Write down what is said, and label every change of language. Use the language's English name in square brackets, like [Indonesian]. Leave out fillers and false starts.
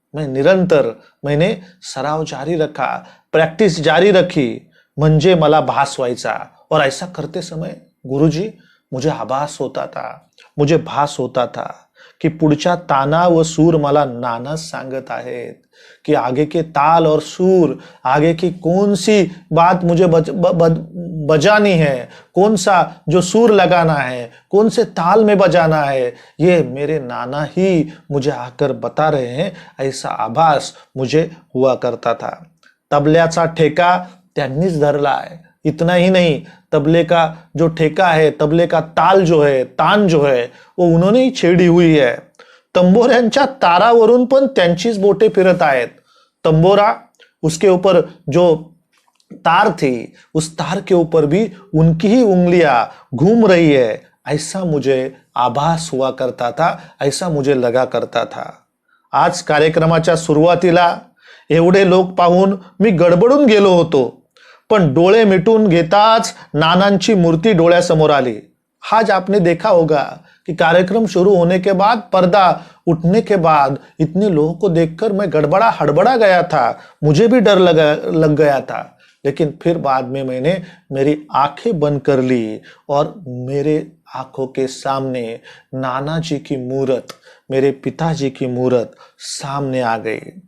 [Hindi] मैं निरंतर मैंने सराव जारी रखा, प्रैक्टिस जारी रखी, [Marathi] म्हणजे मला भास व्हायचा. [Hindi] और ऐसा करते समय गुरुजी मुझे आभास होता था, मुझे भास होता था की [Marathi] पुढच्या ताना व सूर मला नाना सांगत आहेत [Hindi] कि आगे के ताल और सूर, आगे की कौन सी बात मुझे बजानी है, कौन सा जो सूर लगाना है, कौन से ताल में बजाना है, ये मेरे नाना ही मुझे आकर बता रहे हैं. ऐसा आभास मुझे हुआ करता था. [Marathi] तबल्याचा ठेका त्यांनीच धरला है. [Hindi] इतना ही नहीं, तबले का जो ठेका है, तबले का ताल जो है, तान जो है, वो उन्होंने ही छेड़ी हुई है. [Marathi] तंबोऱ्यांच्या तारावरून पण त्यांचीच बोटे फिरत आहेत. [Hindi] तंबोरा, उसके ऊपर जो तार थी, उस तार के ऊपर भी उनकी ही उंगलियां घूम रही है. ऐसा मुझे आभास हुआ करता था, ऐसा मुझे लगा करता था. [Marathi] आज कार्यक्रमाच्या सुरुवातीला एवढे लोक पाहून मी गडबडून गेलो होतो, पण डोळे मिटून घेताच नानांची मूर्ति डोळ्यासमोर आली. [Hindi] आज आपने देखा होगा कि कार्यक्रम शुरू होने के बाद, पर्दा उठने के बाद इतने लोगों को देखकर मैं हड़बड़ा गया था, मुझे भी डर लग गया था. लेकिन फिर बाद में मैंने मेरी आंखें बंद कर ली और मेरे आंखों के सामने नाना जी की मूर्त, मेरे पिताजी की मूर्त सामने आ गई.